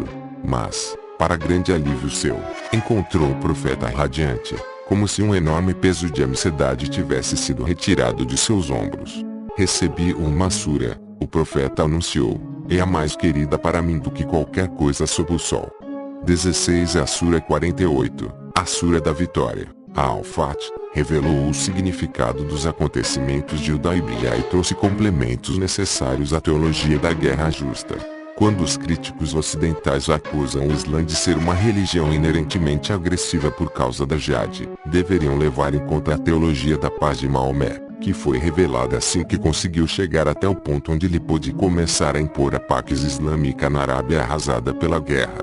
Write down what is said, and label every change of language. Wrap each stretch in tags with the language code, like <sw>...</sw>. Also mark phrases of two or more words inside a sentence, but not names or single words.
<pt>Mas, para grande alívio seu, encontrou o profeta radiante, como se um enorme peso de ansiedade tivesse sido retirado de seus ombros. Recebi uma sura, o profeta anunciou, é a mais querida para mim do que qualquer coisa sob o sol. 16 A sura 48, a sura da vitória, a Al-Fat, revelou o significado dos acontecimentos de Hudaybiyah e trouxe complementos necessários à teologia da guerra justa. Quando os críticos ocidentais acusam o Islã de ser uma religião inerentemente agressiva por causa da jihad, deveriam levar em conta a teologia da paz de Maomé, que foi revelada assim que conseguiu chegar até o ponto onde ele pôde começar a impor a Pax islâmica na Arábia arrasada pela guerra.</pt>